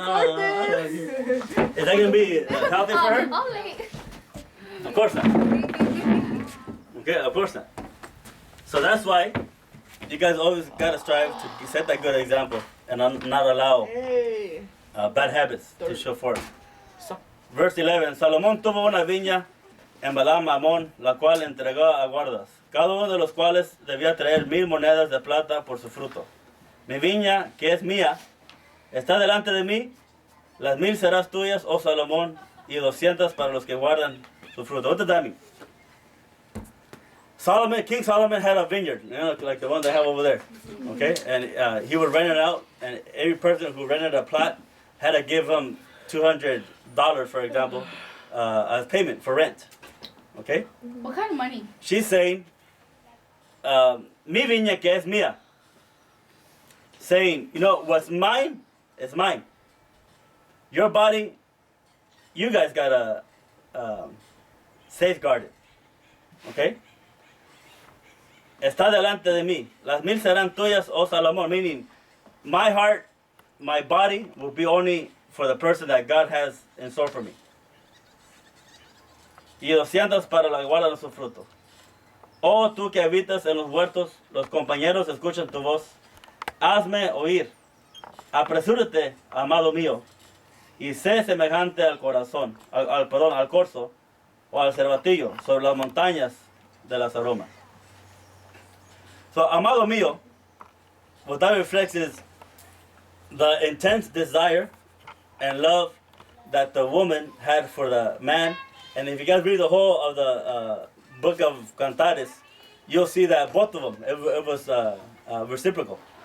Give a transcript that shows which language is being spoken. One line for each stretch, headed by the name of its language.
English: I love you. Is that gonna be healthy for her? I'm late. Of course not. Okay, of course not. So that's why you guys always gotta strive to set that good example and not allow Hey. bad habits to show forth. So- Verse 11.
Spanish: Salomón tuvo una viña en Balaam Amón, la cual entregó a guardas, cada uno de los cuales debía traer 1000 monedas de plata por su fruto. Mi viña, que es mía, está delante de mí, las 1000 serás tuyas, oh Salomón, y 200 para los que guardan su fruto.
English: What does that mean? King Solomon had a vineyard, like the one they have over there. Okay, and he would rent it out, and every person who rented a plot had to give him $200, for example, as payment for rent. Okay, What kind of money? she's saying,
Spanish: "Mi viña que es mía,"
English: saying, what's mine is mine. Your body, you guys gotta safeguard it.
Spanish: Okay. Está delante de mí. Las 1000 serán tuyas, oh Salomón.
English: Meaning, my heart, my body will be only for the person that God has in store for me.
Spanish: Y 200 para la guarda de su fruto. Oh, tú que habitas en los huertos, los compañeros escuchan tu voz. Hazme oír. Apresúrate, amado mío, y sé semejante al corazón, al corzo, o al cervatillo, sobre las montañas de las aromas.
English: So,
Spanish: amado mío,
English: what that reflects is the intense desire and love that the woman had for the man. And if you guys read the whole of the book of Cantares, you'll see that both of them, it was reciprocal.